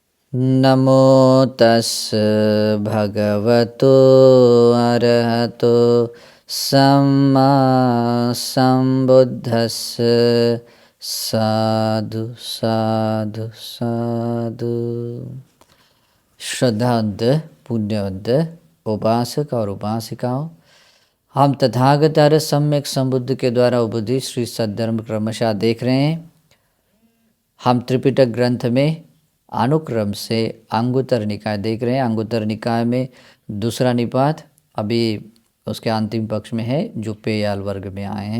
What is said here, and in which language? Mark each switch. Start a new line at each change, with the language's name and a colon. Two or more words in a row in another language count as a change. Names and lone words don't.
Pali: नमो तस् भगवतो अरहतो सम्मा सम्बुद्धस्स साधु साधु साधु।
Hindi: श्रद्धावंत पुण्यवंत उपासक और उपासिकाओं, हम तथागत सम्यक संबुद्ध के द्वारा उपदित श्री सद्धर्म क्रमशः देख रहे हैं। हम त्रिपिटक ग्रंथ में अनुक्रम से अंगुत्तर निकाय देख रहे हैं। अंगुत्तर निकाय में दूसरा निपात अभी उसके अंतिम पक्ष में है, जो पेयाल वर्ग में आए हैं।